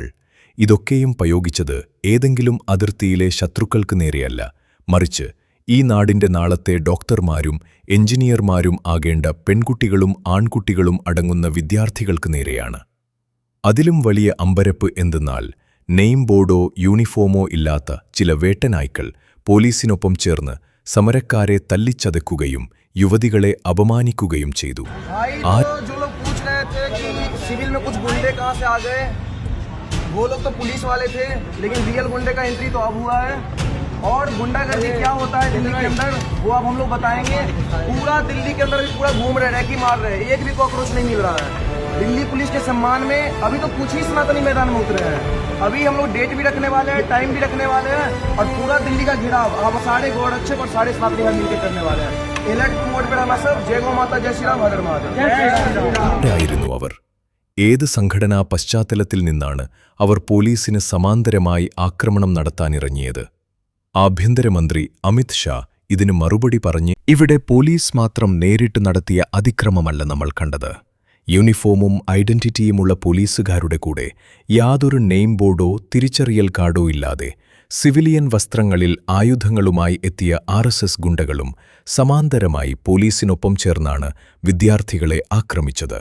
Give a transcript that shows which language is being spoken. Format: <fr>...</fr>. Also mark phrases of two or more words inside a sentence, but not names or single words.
<ml>ഇതൊക്കെയും പ്രയോഗിച്ചത് ഏതെങ്കിലും അതിർത്തിയിലെ ശത്രുക്കൾക്ക് നേരെയല്ല, മറിച്ച് ഈ നാടിന്റെ നാളത്തെ ഡോക്ടർമാരും എഞ്ചിനീയർമാരും ആകേണ്ട പെൺകുട്ടികളും ആൺകുട്ടികളും അടങ്ങുന്ന വിദ്യാർത്ഥികൾക്ക് നേരെയാണ്. അതിലും വലിയ അമ്പരപ്പ് എന്തെന്നാൽ,</ml> <en>name boardo</en> <ml>യൂണിഫോമോ ഇല്ലാത്ത ചില വേട്ടനായ്ക്കൾ പോലീസിനൊപ്പം ചേർന്ന് സമരക്കാരെ തല്ലിച്ചതയ്ക്കുകയും യുവതികളെ അപമാനിക്കുകയും ചെയ്തു.</ml> <hi>और गुंडागर्दी क्या होता है दिल्ली के अंदर वो अब हम लोग बताएंगे. पूरा दिल्ली के अंदर पूरा घूम रहे, रैकी मार रहे, एक भी कॉकरोच नहीं मिल रहा है. दिल्ली पुलिस के सम्मान में अभी तो कुछ ही सनातनी मैदान में उतरे हैं. अभी हम लोग डेट भी रखने वाले हैं, टाइम भी रखने वाले हैं और पूरा दिल्ली का घिराव अब सारे गौरक्षक और सारे सनातनी मिलकर करने वाले हैं.</hi> <en>alert mode</en> <hi>पे रहना सब. जय गौ माता, जय श्री राम, हर हर महादेव.</hi> <ml>ഏത് സംഘടനാ പശ്ചാത്തലത്തിൽ നിന്നാണ് അവർ പോലീസിന് സമാന്തരമായി ആക്രമണം നടത്താനിറങ്ങിയത്? ആഭ്യന്തരമന്ത്രി അമിത് ഷാ ഇതിന് മറുപടി പറഞ്ഞ്, ഇവിടെ പോലീസ് മാത്രം നേരിട്ട് നടത്തിയ അതിക്രമമല്ല നമ്മൾ കണ്ടത്. യൂണിഫോമും ഐഡന്റിറ്റിയുമുള്ള പോലീസുകാരുടെ കൂടെ യാതൊരു</ml> <en>name boardo</en> <ml>തിരിച്ചറിയൽ കാർഡോ ഇല്ലാതെ സിവിലിയൻ വസ്ത്രങ്ങളിൽ ആയുധങ്ങളുമായി എത്തിയ RSS ഗുണ്ടകളും സമാന്തരമായി പോലീസിനൊപ്പം ചേർന്നാണ് വിദ്യാർത്ഥികളെ ആക്രമിച്ചത്.</ml>